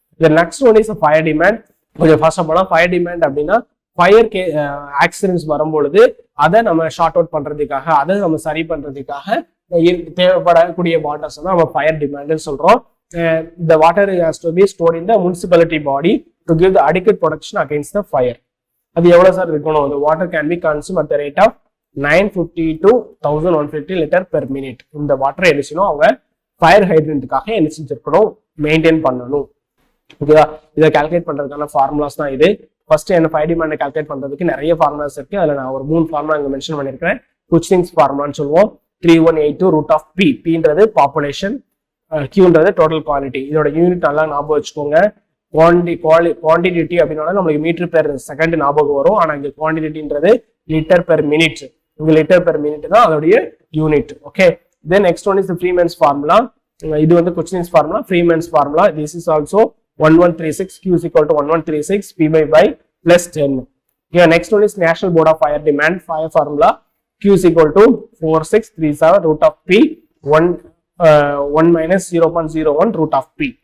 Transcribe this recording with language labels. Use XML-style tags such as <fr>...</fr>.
<ta>இந்த</ta> <en>Next one is fire demand.</en> <ta>கொஞ்சம் ஃபாஸ்டா போனா, ஃபயர் டிமாண்ட் அப்படின்னா ஃபயர் ஆக்சிடென்ட்ஸ் வரும்பொழுது அதை நம்ம ஷார்ட் அவுட் பண்றதுக்காக, அதை நம்ம சரி பண்றதுக்காக தேவைப்படக்கூடிய வாட்டர்ஸ் தான் நம்ம ஃபயர் டிமாண்ட் சொல்றோம்.</ta> <en>The water has to be stored in the municipality body to give the adequate protection against the fire.</en> <ta>அது எவ்வளவு சார் இருக்கணும்?</ta> <en>The water can be consumed at the rate of 950 to 1150 liter per minute.</en> <ta>இந்த water என்ன செய்யணும், அவங்க fire ஹைட்ரண்ட்டுக்காக என்ன செஞ்சிருக்கணும், maintain பண்ணணும். ஓகேவா, இதை கால்குலேட் பண்றதுக்கான ஃபார்முலாஸ் தான் இது. ஃபர்ஸ்ட் என்ன ஃபயர் டிமாண்டை கால்குலேட் பண்றதுக்கு நிறைய ஃபார்முலாஸ் இருக்கு. அதுல நான் ஒரு 3 ஃபார்முலா இங்க மென்ஷன் பண்ணிருக்கேன். குச்சிங்ஸ் ஃபார்முலான்னு சொல்லுவோம். 3182 root of B. பின்றது population, கியூன்றது total quality. இதோட யூனிட் நல்லா ஞாபகம் வச்சுக்கோங்க. குவான்டிட்டி அப்படின்னா நம்மளுக்கு மீட்டர் பெர் செகண்ட் ஞாபகம் வரும். ஆனா இங்க குவான்டிட்டின்றது லிட்டர் பெர் மினிட். இங்க லிட்டர் பெர் மினிட் தான் அதோடைய unit.</ta> <en>Okay, then next one is Freeman's formula.</en> <ta>இது வந்து குச்சிங்ஸ் formula.</ta> <en>Freeman's formula, this is also 1136 Q is equal to 1136 P by plus 10. Okay, next one is National Board of Fire Demand. Fire formula Q is equal to 4637 root of P 1 minus 0.01 root of P.</en>